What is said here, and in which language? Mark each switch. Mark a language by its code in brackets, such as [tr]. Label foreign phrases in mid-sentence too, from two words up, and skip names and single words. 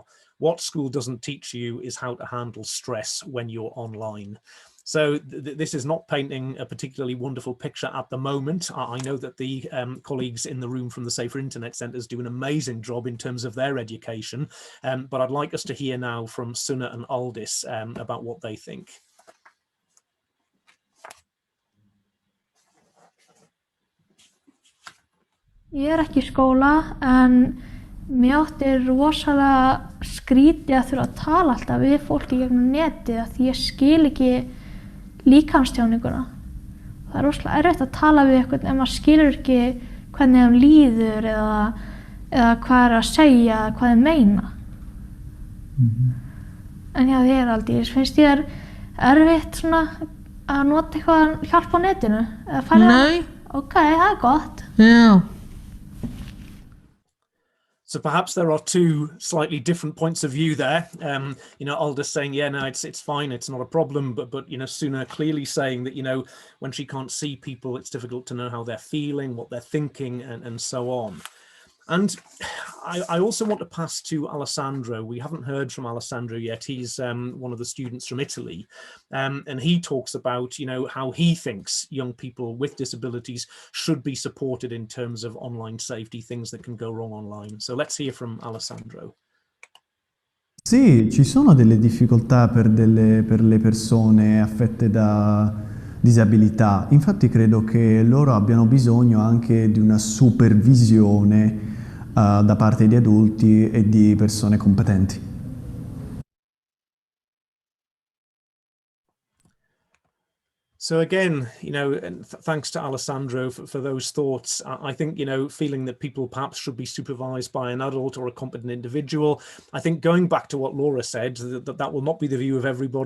[en] What school doesn't teach you is how to handle stress when you're online. So this is not painting a particularly wonderful picture at the moment. I know that the colleagues in the room from the Safer Internet Centres do an amazing job in terms of their education, but I'd like us to hear now from Suna and Aldis about what they think. [is] Ég er ekki í skóla, en mér átti rosalega skrítið að þurfa að tala alltaf við fólki gegnum netið af því ég skil ekki líkamstjáninguna. Það er rosalega erfitt að tala við einhvern ef maður skilur ekki hvernig þeim líður eða hvað er að segja, hvað þeim meina. En já, þér Aldís, finnst þér erfitt svona að nota eitthvað hjálp á netinu? Nei. Ok, það er gott. Já. [en] So perhaps there are two slightly different points of view there. You know, Aldous saying, yeah, no, it's fine, it's not a problem. But you know, Suna clearly saying that, you know, when she can't see people, it's difficult to know how they're feeling, what they're thinking, and so on. And I also want to pass to Alessandro. We haven't heard from Alessandro yet. He's one of the students from Italy. And he talks about, you know, how he thinks young people with disabilities should be supported in terms of online safety, things that can go wrong online. So let's hear from Alessandro. [it] Sì, ci sono delle difficoltà per le persone affette da disabilità. Infatti credo che loro abbiano bisogno anche di una supervisione da parte di adulti e di persone competenti. [en] So again, you know, and thanks to Alessandro for those thoughts. I think, you know, feeling that people perhaps should be supervised by an adult or a competent individual. I think going back to what Laura said, that will not be the view of everybody.